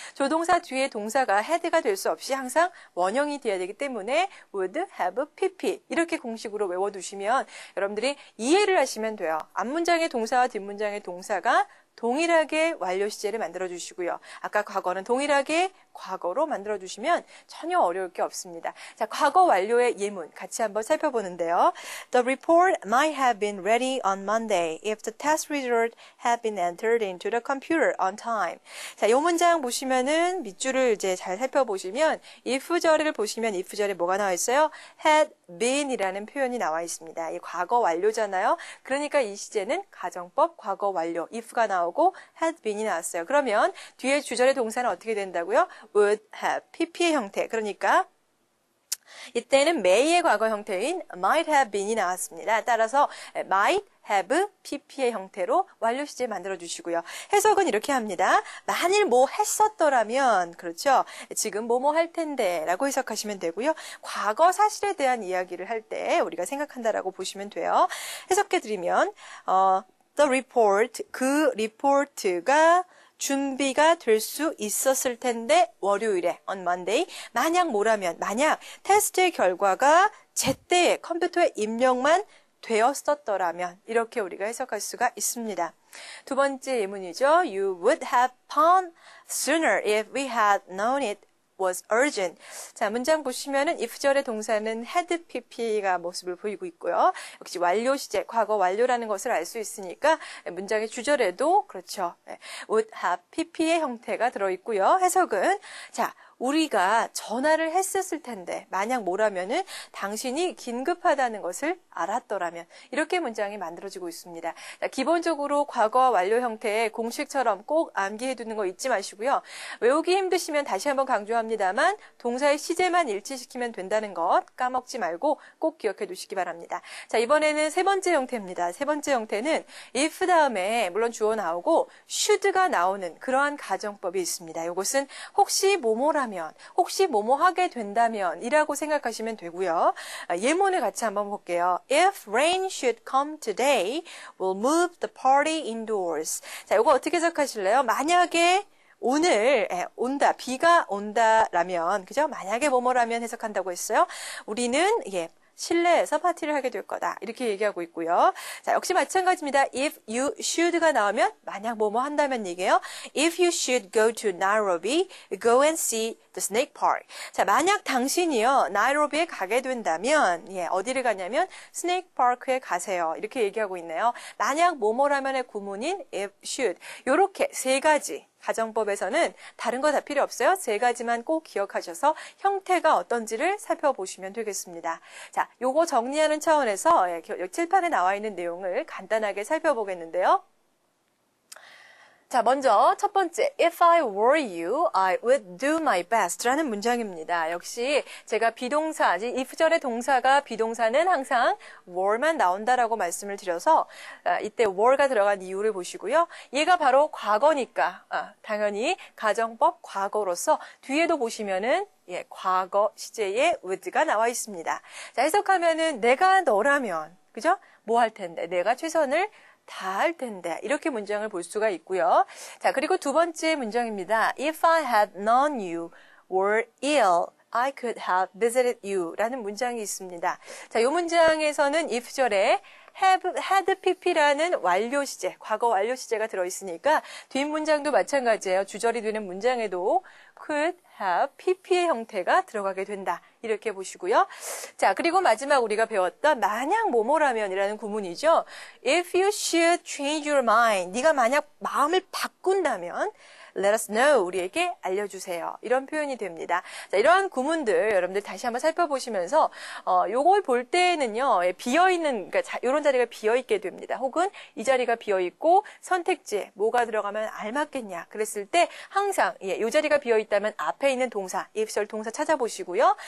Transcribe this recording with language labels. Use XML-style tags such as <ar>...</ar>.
<ko>조동사 뒤에 동사가 had가 될 수 없이 항상 원형이 돼야 되기 때문에 would, have, pp 이렇게 공식으로 외워두시면 여러분들이 이해를 하시면 돼요. 앞문장의 동사와 뒷문장의 동사가 동일하게 완료 시제를 만들어 주시고요. 아까 과거는 동일하게 과거로 만들어주시면 전혀 어려울 게 없습니다. 자, 과거 완료의 예문 같이 한번 살펴보는데요.</ko> <en>The report might have been ready on Monday if the test result had been entered into the computer on time.</en> <ko>자, 이 문장 보시면은 밑줄을 이제 잘 살펴보시면 if절을 보시면 if절에 뭐가 나와 있어요? had been이라는 표현이 나와 있습니다. 이 과거 완료잖아요. 그러니까 이 시제는 가정법 과거 완료 if가 나오고 had been이 나왔어요. 그러면 뒤에 주절의 동사는 어떻게 된다고요? would have pp의 형태. 그러니까 이때는 may의 과거 형태인 might have been이 나왔습니다. 따라서 might have pp의 형태로 완료 시제 만들어 주시고요. 해석은 이렇게 합니다. 만일 뭐 했었더라면, 그렇죠? 지금 뭐뭐 할 텐데 라고 해석하시면 되고요. 과거 사실에 대한 이야기를 할 때 우리가 생각한다라고 보시면 돼요. 해석해 드리면</ko> <en>the report,</en> <ko>그 리포트가 준비가 될 수 있었을 텐데 월요일에</ko> <en>on Monday</en> <ko>만약 뭐라면 만약 테스트의 결과가 제때에 컴퓨터에 입력만 되었었더라면 이렇게 우리가 해석할 수가 있습니다. 두 번째 예문이죠.</ko> <en>You would have found sooner if we had known it was urgent.</en> <ko>자, 문장 보시면은 if절의 동사는 had pp가 모습을 보이고 있고요. 역시 완료 시제, 과거 완료라는 것을 알 수 있으니까 문장의 주절에도 그렇죠. would have pp의 형태가 들어있고요. 해석은 자, 우리가 전화를 했었을 텐데 만약 뭐라면은 당신이 긴급하다는 것을 알았더라면 이렇게 문장이 만들어지고 있습니다. 자, 기본적으로 과거 완료 형태의 공식처럼 꼭 암기해 두는 거 잊지 마시고요. 외우기 힘드시면 다시 한번 강조합니다만 동사의 시제만 일치시키면 된다는 것 까먹지 말고 꼭 기억해 두시기 바랍니다. 자, 이번에는 세 번째 형태입니다. 세 번째 형태는 if 다음에 물론 주어 나오고 should가 나오는 그러한 가정법이 있습니다. 이것은 혹시 뭐뭐라면 혹시 뭐뭐 하게 된다면 이라고 생각하시면 되고요. 예문을 같이 한번 볼게요.</ko> <en>If rain should come today, we'll move the party indoors.</en> <ko>자, 이거 어떻게 해석하실래요? 만약에 오늘 온다, 비가 온다라면, 그죠? 만약에 뭐뭐라면 해석한다고 했어요. 우리는 실내에서 파티를 하게 될 거다. 이렇게 얘기하고 있고요. 자, 역시 마찬가지입니다.</ko> <en>If you should</en> <ko>가 나오면 만약 뭐뭐 한다면 얘기해요.</ko> <en>If you should go to Nairobi, go and see the snake park.</en> <ko>자, 만약 당신이요 나이로비에 가게 된다면 어디를 가냐면 스네이크 파크에 가세요. 이렇게 얘기하고 있네요. 만약 뭐뭐라면의 구문인 if should. 요렇게 세 가지 가정법에서는 다른 거 다 필요 없어요. 세 가지만 꼭 기억하셔서 형태가 어떤지를 살펴보시면 되겠습니다. 자, 요거 정리하는 차원에서 칠판에 나와 있는 내용을 간단하게 살펴보겠는데요. 자, 먼저 첫 번째,</ko> <en>If I were you, I would do my best</en> <ko>라는 문장입니다. 역시 제가 비동사, if절의 동사가 비동사는 항상 were만 나온다라고 말씀을 드려서 이때 were가 들어간 이유를 보시고요. 얘가 바로 과거니까 당연히 가정법 과거로서 뒤에도 보시면은 과거 시제에 would가 나와 있습니다. 자, 해석하면은 내가 너라면, 그죠? 뭐 할 텐데, 내가 최선을 다 할 텐데 이렇게 문장을 볼 수가 있고요. 자, 그리고 두 번째 문장입니다.</ko> <en>If I had known you were ill, I could have visited you</en> <ko>라는 문장이 있습니다. 자, 이 문장에서는 if절에 had pp라는 완료 시제, 과거 완료 시제가 들어있으니까 뒷문장도 마찬가지예요. 주절이 되는 문장에도 could have pp의 형태가 들어가게 된다. 이렇게 보시고요. 자, 그리고 마지막 우리가 배웠던 만약 뭐뭐라면이라는 구문이죠.</ko> <en>If you should change your mind,</en> <ko>네가 만약 마음을 바꾼다면</ko> <en>let us know,</en> <ko>우리에게 알려주세요. 이런 표현이 됩니다. 자, 이러한 구문들 여러분들 다시 한번 살펴보시면서 요걸 볼 때는요, 비어있는, 그러니까 이런 자리가 비어있게 됩니다. 혹은 이 자리가 비어있고 선택지에 뭐가 들어가면 알맞겠냐 그랬을 때 항상 이 자리가 비어있다면 앞에 있는 동사, if절 동사 찾아보시고요.</ko>